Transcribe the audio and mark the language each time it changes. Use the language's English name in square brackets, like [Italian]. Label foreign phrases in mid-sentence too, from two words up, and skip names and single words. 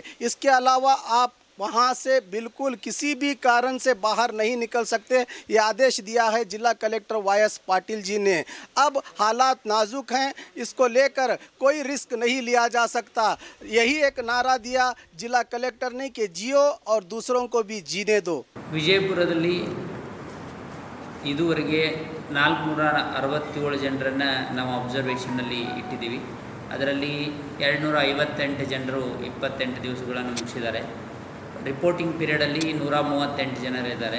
[Hindi] इसके अलावा आप वहाँ से बिल्कुल किसी भी कारण से बाहर नहीं निकल सकते। ये आदेश दिया है जिला कलेक्टर वायस पाटिल जी ने। अब हालात नाजुक हैं, इसको लेकर कोई रिस्क नहीं लिया जा सकता। यही एक नारा दिया जिला कलेक्टर ने कि जियो और दूसरों को भी जीने दो। [Kannada] ವಿಜಯಪುರದಲ್ಲಿ ಇದುವರೆಗೆ 467 ಜನರನ್ನು ನಾವು ಅಬ್ಸರ್ವೇಷನ್ನಲ್ಲಿ ಇಟ್ಟಿದ್ದೀವಿ. ಅದರಲ್ಲಿ 258 ಜನರು 28 ದಿವಸಗಳನ್ನು ಮುಗಿಸಿದ್ದಾರೆ. [English] reporting periodಲ್ಲಿ [Kannada] 138 ಜನರಿದ್ದಾರೆ.